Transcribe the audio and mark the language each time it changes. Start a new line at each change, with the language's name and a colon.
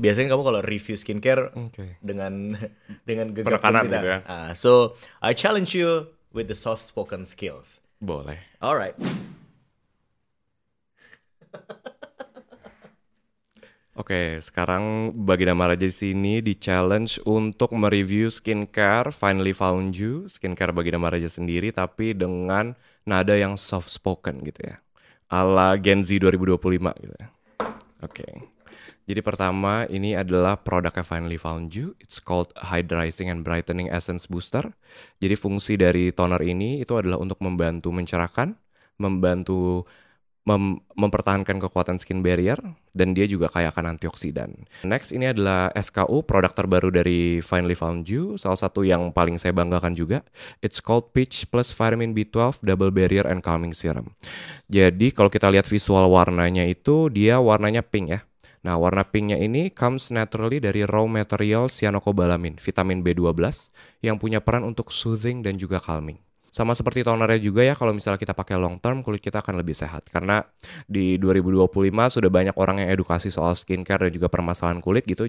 Indonesian: Biasanya kamu kalau review skincare dengan gegap Penekanan gempita. gitu ya.
English: So, I challenge you with the soft spoken skills.
Indonesian: Boleh.
English: Alright.
Indonesian: Oke, sekarang Baginda Maharaja di sini di challenge untuk mereview skincare Finally Found You, skincare Baginda Maharaja sendiri, tapi dengan nada yang soft spoken gitu ya, ala Gen Z 2025 gitu ya. Oke. Jadi pertama ini adalah produknya Finally Found You.
English: It's called Hydrazing and Brightening Essence Booster.
Indonesian: Jadi fungsi dari toner ini itu adalah untuk membantu mencerahkan, membantu mempertahankan kekuatan skin barrier, dan dia juga kaya akan antioksidan. Next ini adalah SKU, produk terbaru dari Finally Found You, salah satu yang paling saya banggakan juga.
English: It's called Peach Plus Vitamin B12 Double Barrier and Calming Serum.
Indonesian: Jadi kalau kita lihat visual warnanya itu, dia warnanya pink ya. Nah, warna pinknya ini
English: comes naturally
Indonesian: dari raw material cyanocobalamin, vitamin B12, yang punya peran untuk soothing dan juga calming. Sama seperti tonernya juga ya, kalau misalnya kita pakai
English: long term,
Indonesian: kulit kita akan lebih sehat. Karena di 2025 sudah banyak orang yang edukasi soal skincare dan juga permasalahan kulit gitu.